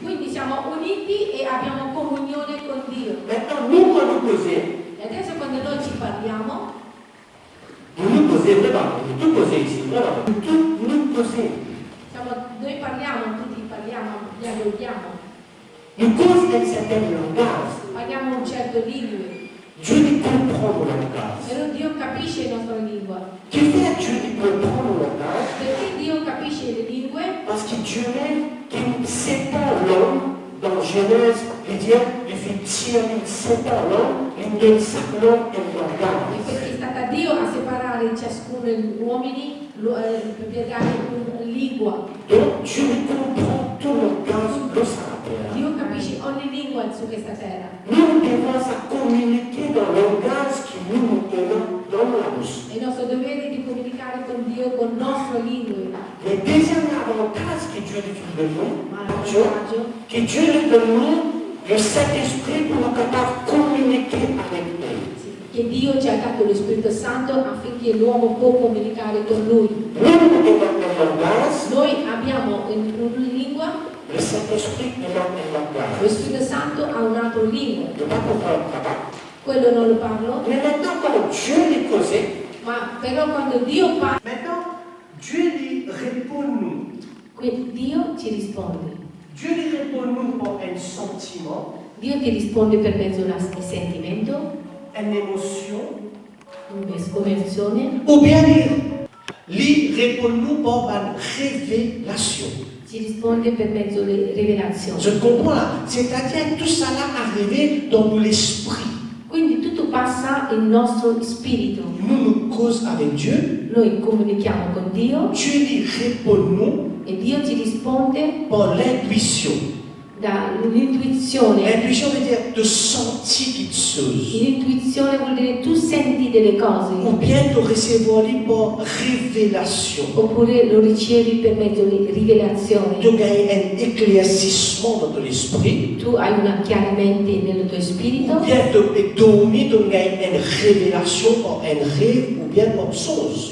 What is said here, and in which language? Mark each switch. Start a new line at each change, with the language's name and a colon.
Italian: Quindi siamo uniti e abbiamo comunione con Dio.
French: Maintenant, nous, quand nous posons,
Italian: E adesso quando noi ci parliamo,
French: vous nous posez vraiment, vous tout posez ici, vraiment, vous tout nous posez.
Italian: noi parliamo, tutti parliamo, dialoghiamo,
French: Nous causons un certain langage.
Italian: parliamo un certo lingue.
French: Dieu lui comprend mon langage.
Italian: Però Dio capisce la nostra lingua.
French: Qui fait Dieu lui comprend mon langage?
Italian: Perché Dio capisce le lingue?
French: Parce que Dieu même, qui sépare l'homme, dans Genèse, il dit, il fait tirer, il sépare l'homme, il donne chaque homme un
Italian: E
French: langage.
Italian: perché è stata Dio a separare ciascuno degli uomini per dare una lingua.
French: Donc Dieu lui comprend tout langage de sa terre.
Italian: Dio capisce ogni lingua su questa terra.
French: Nous devons communiquer dans le langage qui nous tenons dans la bouche.
Italian: È il nostro dovere di comunicare con Dio con le nostre lingue.
French: Le deuxième avantage que Dieu lui donne nous,
Italian: Ma
French: Dieu,
Italian: l'alvantaggio
French: que Dieu lui donne nous le Saint-Esprit pour nous capables de communiquer avec lui.
Italian: che Dio ci ha dato lo Spirito Santo affinché l'uomo può comunicare con Lui.
French: Nous avons un langage,
Italian: Noi abbiamo una lingua,
French: le Saint-Esprit nous donne un langage.
Italian: lo Spirito Santo ha un'altra lingua.
French: Je ne pas comprendre papa.
Italian: Quello non lo parlo,
French: Mais maintenant, quand Dieu lui causait,
Italian: ma però quando Dio parla,
French: maintenant, Dieu lui répond nous.
Italian: Dio ci risponde.
French: Dieu lui répond nous par un sentiment,
Italian: Dio ti risponde per mezzo di un sentimento,
French: une émotion,
Italian: un'emozione,
French: ou bien lui répond nous par une révélation.
Italian: ci risponde per mezzo di rivelazione.
French: Je comprends là. C'est-à-dire que tout ça là arrivé dans l'esprit.
Italian: Quindi tutto passa nel nostro spirito.
French: Nous causons avec Dieu.
Italian: Noi comunichiamo con Dio
French: Dieu lui répond nous
Italian: e Dio ci risponde
French: par l'intuition.
Italian: L'intuizione.
French: L'intuition veut dire de sentir quelque chose.
Italian: L'intuizione vuol dire tu senti delle cose.
French: Ou bien de recevoir par révélation.
Italian: Oppure lo ricevi per mezzo di rivelazione.
French: De gagner un éclaircissement dans ton esprit.
Italian: Tu hai un chiarimento nel tuo spirito.
French: Ou bien de dormir, de gagner une révélation par un rêve ou bien par songe.